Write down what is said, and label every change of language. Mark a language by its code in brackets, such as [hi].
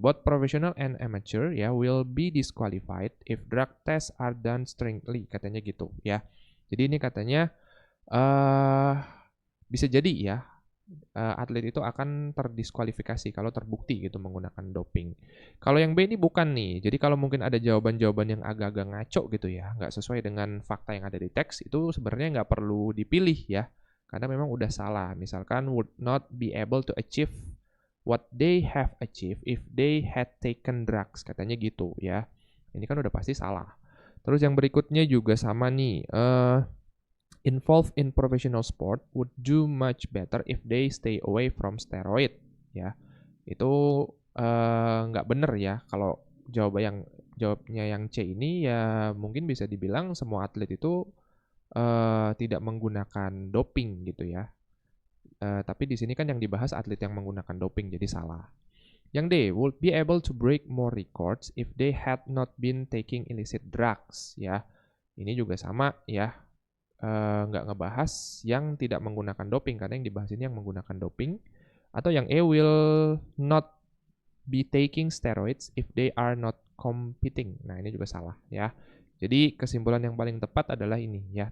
[en] Both professional and amateur ya will be disqualified if drug tests are done strictly, [id] katanya gitu ya. Jadi ini katanya bisa jadi ya atlet itu akan terdiskualifikasi kalau terbukti gitu menggunakan doping. Kalau yang B ini bukan nih, jadi kalau mungkin ada jawaban-jawaban yang agak-agak ngaco gitu ya, nggak sesuai dengan fakta yang ada di teks, itu sebenarnya nggak perlu dipilih ya, karena memang udah salah. [en] Misalkan would not be able to achieve what they have achieved if they had taken drugs, [id] katanya gitu ya. Ini kan udah pasti salah. Terus yang berikutnya juga sama nih, [en] involved in professional sport would do much better if they stay away from steroid, ya. [id] Itu nggak bener ya kalau jawabnya yang C ini ya mungkin bisa dibilang semua atlet itu tidak menggunakan doping gitu ya. Tapi di sini kan yang dibahas atlet yang menggunakan doping jadi salah. Yang D, [en] would be able to break more records if they had not been taking illicit drugs, ya. [id] Ini juga sama ya, nggak ngebahas yang tidak menggunakan doping, karena yang dibahas ini yang menggunakan doping. Atau yang E, [en] will not be taking steroids if they are not competing. [id] Nah, ini juga salah ya. Jadi kesimpulan yang paling tepat adalah ini ya.